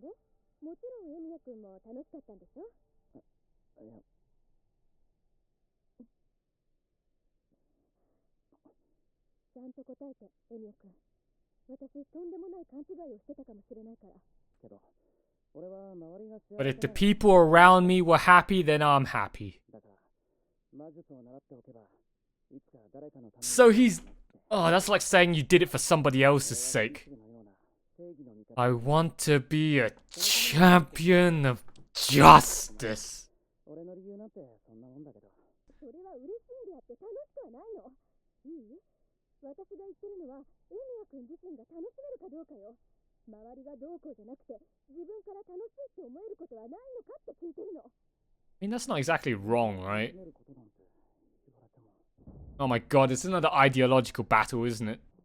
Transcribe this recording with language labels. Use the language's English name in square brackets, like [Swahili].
[Japanese] で、もちろんエミヤ君も楽しかったんでしょ？いや。ちゃんと答えて、エミヤ君。私、とんでもない勘違いをしてたかもしれないから。けど、俺は周りが幸せ。 [English] But if the people around me were happy, then I'm happy. [Japanese] だから、魔術を習っておけば、いつか誰かのために。 [English] So he's... Oh, that's like saying you did it for somebody else's sake. I want to be a champion of justice. [Japanese] 俺の理由なんてそんなもんだけど。それは嬉しいんであって楽しくはないの。いい？私が言ってるのは、エミヤ君自身が楽しめるかどうかよ。周りがどうこうじゃなくて、自分から楽しいって思えることはないのかって聞いてるの。 [English] I mean, that's not exactly wrong, right? Oh my god, it's another ideological battle, isn't it?